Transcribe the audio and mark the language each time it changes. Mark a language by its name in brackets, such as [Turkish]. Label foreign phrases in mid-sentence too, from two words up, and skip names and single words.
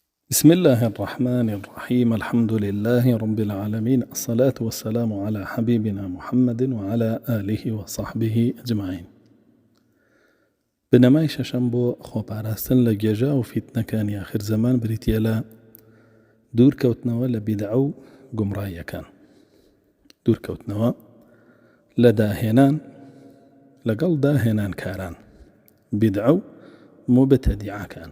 [Arabic] بسم الله الرحمن الرحيم. الحمد لله رب العالمين، الصلاة والسلام على حبيبنا محمد وعلى آله وصحبه أجمعين. [Central Kurdish] بنەمای شەشەم بۆ خۆپاراستن لە گێژە و فیتنەکانی آخر زەمان بریتیە لە دوورکەوتنەوە لە بیدع و گومڕاییەکان، دوورکەوتنەوە لە داهێنان لەگەڵ داهێنان کاران، بیدع و مبتەدیعەکان.